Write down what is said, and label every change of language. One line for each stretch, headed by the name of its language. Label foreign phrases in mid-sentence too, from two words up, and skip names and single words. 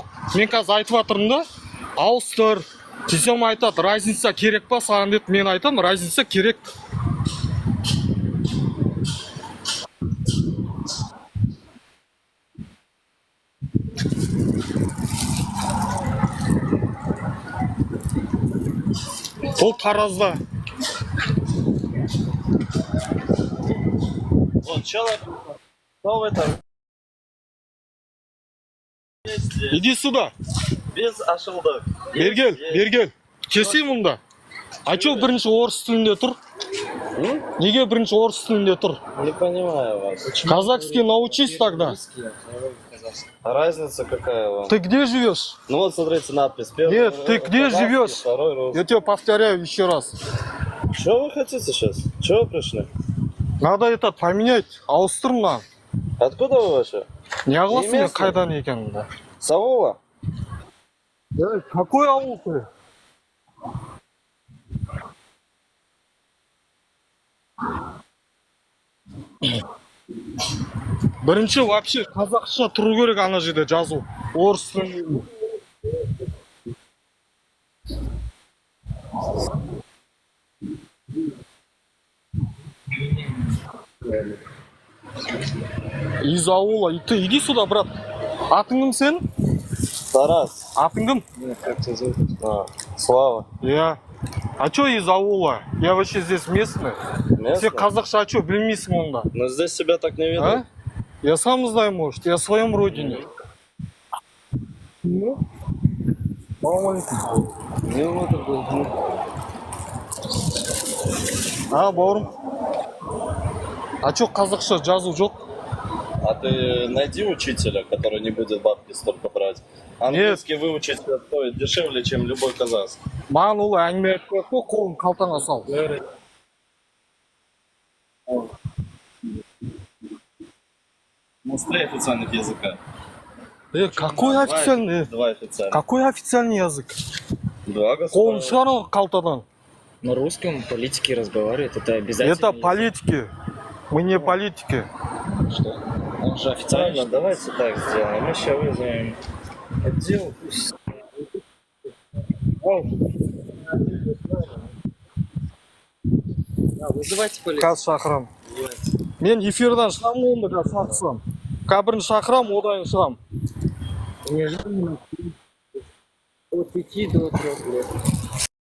Kazakh: Мен қазір айтып жатырмын да, ауыстыр. Десем айтады, разница керек па саған деп, мен айтам, разница керек. Бұл Таразда.
Russian: Вот, человек, что в этом? Иди сюда.
Kazakh: Без ашылдық. Бергел. Кесейін мұнда.
Russian: А чё
Kazakh: бірінші орыс тілінде тұр? Неге бірінші орыс тілінде тұр?
Russian: Не понимаю вас. Казахский научись тогда. А разница какая вам? Ты где живешь? Ну вот, смотрите, надпись. Первый Нет, ты где казахский, живешь? второй русский. Я тебе повторяю еще раз. Что вы хотите сейчас? Чего вы пришли? Надо этот поменять.
Kazakh: Ауыстыр мына.
Russian: Откуда вы вообще?
Kazakh: Не огласың мен
Russian: местный?
Kazakh: қайдан екенімді.
Russian: С аула? Какой ауыл ты?
Kazakh: Бірінші вообще қазақша тұру керек ана жерде жазу. Орыс тілінде.
Russian: Из аула. Ты иди сюда, брат.
Kazakh: Атың кім сен? Тарас. Атың кім?
Russian: Как тебя зовут? Слава. Я. А чё из аула? Я вообще здесь местный. Все қазақша, а чё білмейсің онда? Но здесь себя так не видно. А? Я сам знаю, может, я в своем родине. Ну? А,
Kazakh: бауырым?
Russian: А чё
Kazakh: қазақша жазу жоқ?
Russian: А ты найди учителя, который не будет бабки столько брать. Английский выучить стоит дешевле, чем любой казахский.
Kazakh: Маған ол әңгіме айтып қойып қой, қолын қалтаңа сал.
Russian: Ну, 3 официальных языка. Какой официальный? Два официальных. Какой официальный язык? Два
Kazakh: Қолын
Russian: государства.
Kazakh: шығар қалтадан.
Russian: На русском политики разговаривают, это обязательно. Это политики. Мы не политики. Что? Он же официально. Правильно, давайте так сделаем. Мы сейчас вызовем отдел. Вызывайте полицию.
Kazakh: Қазір шақырам. Мен эфирдан шығамын онда қазір шақырсам. Кабірін шақырам, одан шығам.
Russian: От 5 до 3 лет.